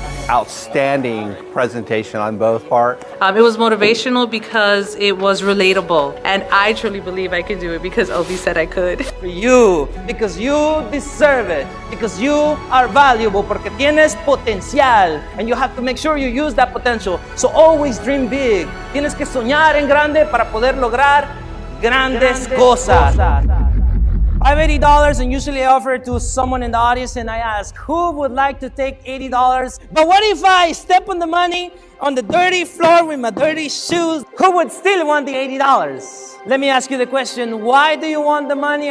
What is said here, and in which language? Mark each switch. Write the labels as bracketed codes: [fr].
[en] outstanding presentation on both parts. It was motivational because it was relatable, and I truly believe I can do it because Obi said I could. For you, because you deserve it, because you are valuable, porque tienes potencial, and you have to make sure you use that potential. So always dream big. [es] Tienes que soñar en grande para poder lograr grandes cosas. [en] I have $80 and usually I offer it to someone in the audience and I ask, who would like to take $80? But what if I step on the money on the dirty floor with my dirty shoes? Who would still want the $80? Let me ask you the question, why do you want the money?